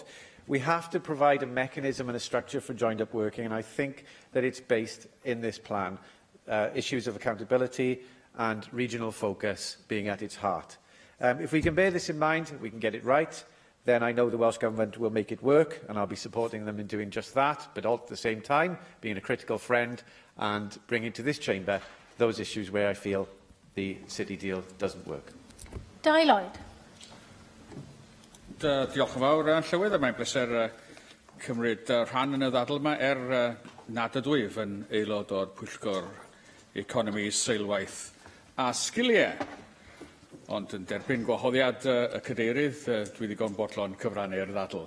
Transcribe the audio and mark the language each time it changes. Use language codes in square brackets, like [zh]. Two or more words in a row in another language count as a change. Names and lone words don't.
[en] We have to provide a mechanism and a structure for joined-up working, and I think that it's based in this plan, issues of accountability and regional focus being at its heart. If we can bear this in mind, we can get it right, then I know the Welsh Government will make it work, and I'll be supporting them in doing just that, but all at the same time, being a critical friend and bringing to this chamber those issues where I feel the city deal doesn't work. Dai Lloyd. [cy] Diolch yn fawr, Llywydd, a mae'n bleser cymryd rhan yn y ddadl yma nad ydw i yn aelod o'r Pwyllgor Economi, Seilwaith a Sgiliau. Ond yn derbyn gwahoddiad y cadeirydd, dwi ddigon bodlon cyfrannu'r ddadl.